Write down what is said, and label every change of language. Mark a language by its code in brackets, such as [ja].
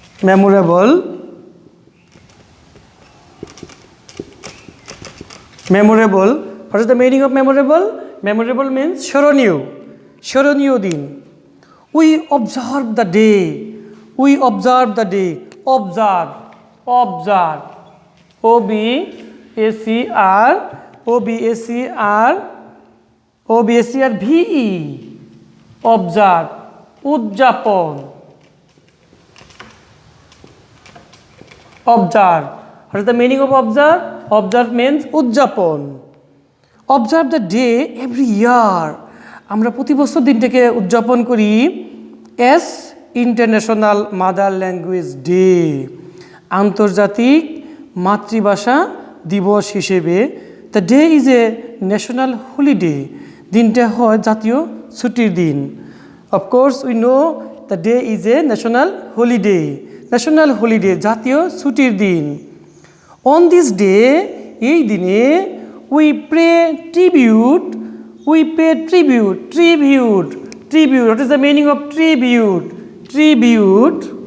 [en] Memorable. Memorable. What is the meaning of memorable? Memorable means [bn] স্মরণীয়, স্মরণীয় দিন। [en] We observe the day. We observe the day. Observe. Observe. O-B-A-C-R. O-B-A-C-R. O-B-A-C-R-V-E. Observe. উদযাপন. Observe. What is the meaning of observe? Observe means উদযাপন. Observe the day every year. [bn] আমরা প্রতি বছর দিনটাকে উদযাপন করি [en] as International Mother Language Day, [bn] আন্তর্জাতিক মাতৃভাষা দিবস হিসেবে। [en] The day is a national holiday. [bn] দিনটা হয় জাতীয় ছুটির দিন। [en] Of course, we know the day is a national holiday. National holiday, [bn] জাতীয় ছুটির দিন। [en] On this day, [bn] এই দিনে [en] we pay tribute. We pay tribute. Tribute. Tribute. What is the meaning of tribute? Tribute.